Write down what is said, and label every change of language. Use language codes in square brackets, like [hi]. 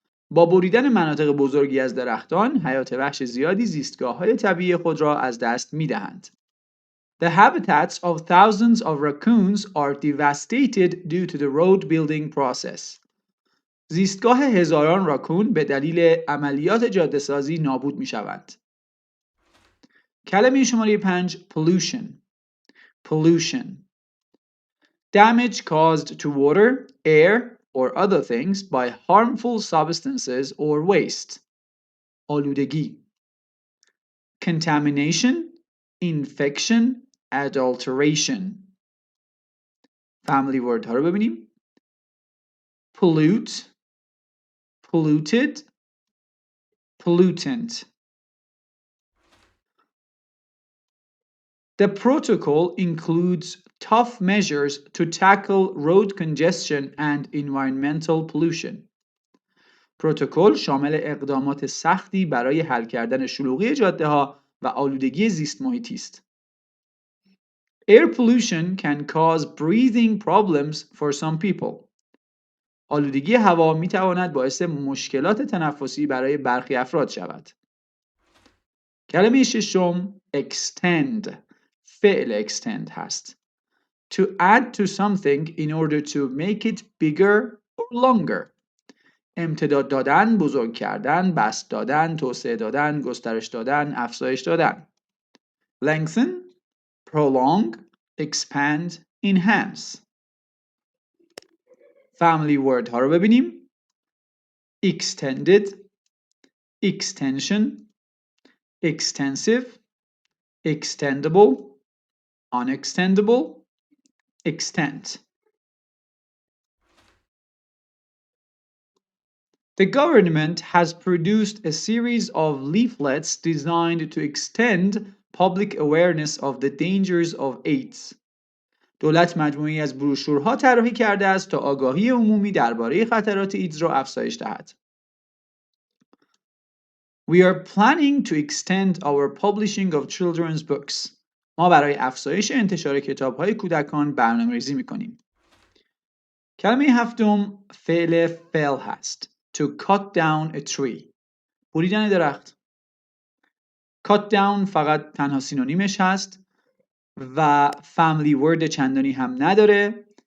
[fa] با بریدن مناطق بزرگی از درختان، حیات وحش زیادی زیستگاه‌های طبیعی خود را از دست می‌دهند. [en] The habitats of thousands of raccoons are devastated due to the road building process. [fa] زیستگاه هزاران راکون به دلیل عملیات جاده‌سازی نابود می‌شوند. کلمه شماره 5 pollution. [en] Pollution. Damage caused to water, air, or other things by harmful substances or waste. آلودگی. Contamination, infection, adulteration. [fa] Family word ها رو ببینیم. [en] Pollute, polluted, pollutant. The protocol includes tough measures to tackle road congestion and environmental pollution. [fa] پروتکل شامل اقدامات سختی برای حل کردن شلوغی جاده‌ها و آلودگی زیست محیطی است. [en] Air pollution can cause breathing problems for some people. [fa] آلودگی هوا می تواند باعث مشکلات تنفسی برای برخی افراد شود. کلمه ششم extend. فعل extend هست. [en] To add to something in order to make it bigger or longer. [fa] امتداد دادن، بزرگ کردن، بسط دادن، توسعه دادن، گسترش دادن، افزایش دادن. [en] Lengthen, prolong, expand, enhance. [fa] Family word ها رو ببینیم. [en] Extended, extension, extensive, extendable, unextendable, extent. The government has produced a series of leaflets designed to extend public awareness of the dangers of AIDS. [fa] دولت مجموعی از بروشورها طراحی کرده است تا آگاهی عمومی درباره خطرات ایدز را افزایش دهد. [en] We are planning to extend our publishing of children's books. [fa] ما برای افزایش انتشار کتاب‌های کودکان برنامه‌ریزی می‌کنیم. کلمه هفتم فعل fell هست. [en] To cut down a tree. [fa] بریدن درخت. cut down فقط تنها سینونیمش هست و family word چندانی هم نداره.